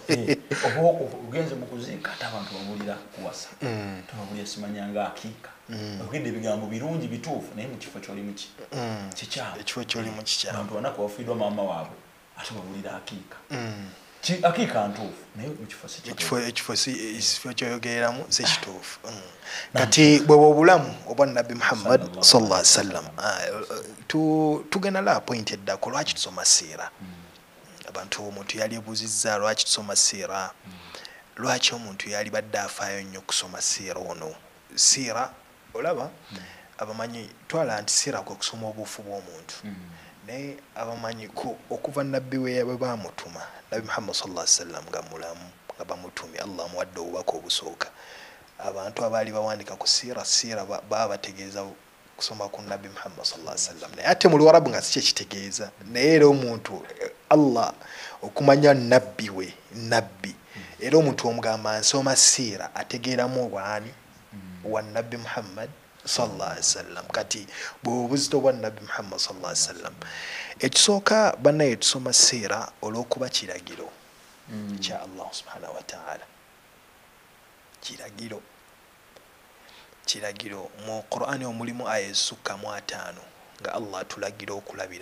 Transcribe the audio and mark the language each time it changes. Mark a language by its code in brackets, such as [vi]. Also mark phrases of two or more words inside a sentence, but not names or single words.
[lg] ugenze mu kuziika ate abantu babulira kuwasa tubabulira simanyanga akiika ogende ebigambo birungi bituufu naye mu kifo kyolimu kikyamu ekifo kyolimu kikyamu abantu banako bafiirwa maama waabwe ate babulira akiika akiika ntuufu naye mu kifo ekifo kyoyogereramu si kituufu kati bwe bw'obulamu obwa Nabi Muhammad [ar] sallallahu alaihi wasallam [lg] tugenda la point eddako lwaki tusoma siira abantu omuntu yali ebuuzizza lwaki tusoma siira lwaki omuntu yali badde afaayo nnyo kusoma siira ono siira olaba abamanyi twala nti siira kwe kusoma obuufu bw'omuntu naye abamanyi okuva nabbi we bamutuma Nabi Muhammad [ar] sallallahu alaihi wasallam [lg] nga mulamu nga bamutumye Allah amuwadde obubaka obusooka abantu abaali bawandika ku siira baba bategeeza kusoma ku Nabi Muhammad [ar] sallallahu alaihi wasallam [lg] naye ate mu Luwarabu nga si kitegeeza naye era omuntu Allah okumanya nabbi we nabbi era omuntu omugamba nsoma siira ategeeramu obwani wa Nabi Muhammad [ar] sallallahu alaihi wasallam [lg] kati bw'obuzito bwa Nabi Muhammad sallallahu alaihi wasallam ekisooka bannaye tusoma siira olw'okuba kiragiro kya Allah [ar] subhanahu wa ta'ala [lg] kiragiro mu Qur'ani omulimu aya ezisukka mu 5 nga Allah tulagira okulabira